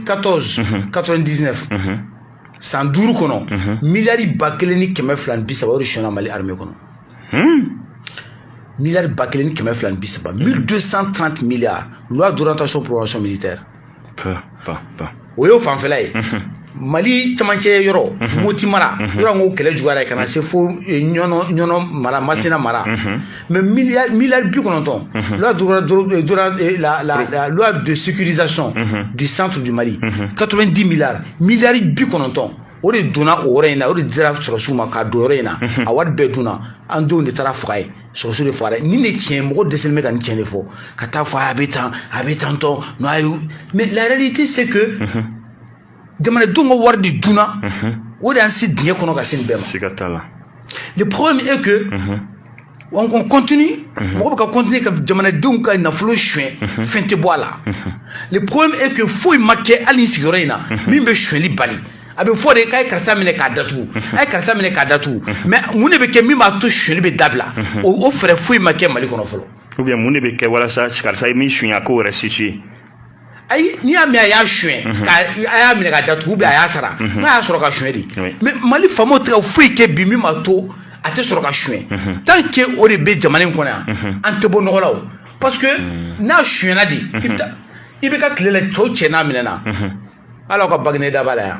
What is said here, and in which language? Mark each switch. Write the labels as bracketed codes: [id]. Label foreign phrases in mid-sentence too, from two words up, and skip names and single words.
[bm] 99 san 5 kɔnɔ miliyari 1,230 o de sɔnna Mali armée kɔnɔ miliyari 1,230 [fr] 1230 milliards loi d'orientation programmation militaire [bm] o y'o fanfɛla ye Mali camancɛ yɔrɔ Moti mara yɔrɔ ŋo kɛlɛ juguyara kana se fo ɲɔnɔ mara Masina mara mais miliyari 90 [fr] loi de sécurisation du centre du Mali 90 milliards [bm] miliyari 90 o de donna o yɔrɔ in na o de dira sɔrɔsiw ma k'a don yɔrɔ in na a wari bɛɛ dunna an denw de taara faga ye sɔrɔsiw de fagara ni ne tiɲɛ mɔgɔ dɛsɛlen bɛ ka nin tiɲɛ de fɔ ka taa fɔ a bɛ tan tɔ [fr] mais la réalité c'est que [bm] jamanadenw ka wari de dunna o de y'an se dingɛ kɔnɔ ka se nin bɛɛ ma [fr] le problème est que on continue [bm] mɔgɔ bɛ ka continuer ka jamanadenw ka nafolo suɲɛ fɛn tɛ bɔ a la [fr] le problème est que [bm] foyi ma kɛ hali nin sigiyɔrɔ in na min bɛ suɲɛli bali a bɛ fɔ de k'a ye karisa minɛ k'a datugu a ye karisa minɛ k'a datugu mais mun de bɛ kɛ min b'a to suɲɛli bɛ dabila o fɛɛrɛ foyi ma kɛ Mali kɔnɔ fɔlɔ [fr] ou bien [bm] mun de bɛ kɛ walasa karisa ye min suɲɛ a k'o restituer ayi n'i y'a mɛn a y'a suɲɛ a y'a minɛ k'a datugu [fr] ou bien [bm] a y'a sara n'a y'a sɔrɔ ka suɲɛ de mais Mali faamaw tɛ ka foyi kɛ bi min b'a to a tɛ sɔrɔ ka suɲɛ [fr] tant que [bm] o de bɛ jamana in kɔnɔ yan an tɛ bɔ nɔgɔ la o [fr] parce que [bm] n'a suɲɛna de i bɛ ka tile la cɛw cɛ n'a minɛna ala ka Bagineda da b'a la yan